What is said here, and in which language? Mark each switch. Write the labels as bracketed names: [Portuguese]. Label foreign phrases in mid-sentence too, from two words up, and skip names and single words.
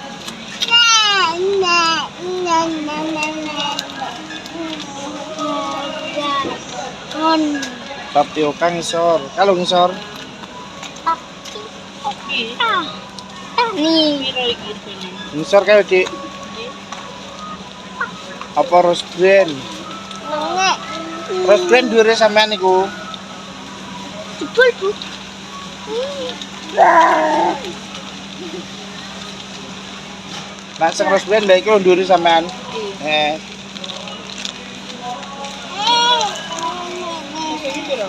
[Javanese] Tapioka ngisor. Kalau ngisor Piro iki ini? ngisor kayak Dik. Apa rose brand? Rose brand dhuwure sampean niku. Jebul, Bu. Nah, sing rose brand lha iki lho dhuwure sampean. Iki piro?